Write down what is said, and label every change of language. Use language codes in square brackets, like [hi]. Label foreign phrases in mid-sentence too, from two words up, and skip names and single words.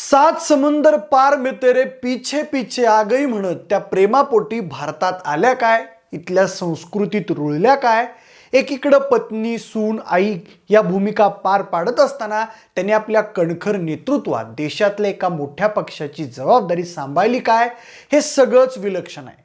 [hi] सात समुंदर पार में तेरे पीछे पीछे आ गई [mr] म्हणत त्या प्रेमापोटी भारतात आल्या काय, इथल्या संस्कृतीत रुळल्या काय. एकीकडे पत्नी, सून, आई या भूमिका पार पाडत असताना त्यांनी आपल्या कणखर नेतृत्वात देशातल्या एका मोठ्या पक्षाची जबाबदारी सांभाळली काय, हे सगळंच विलक्षण आहे.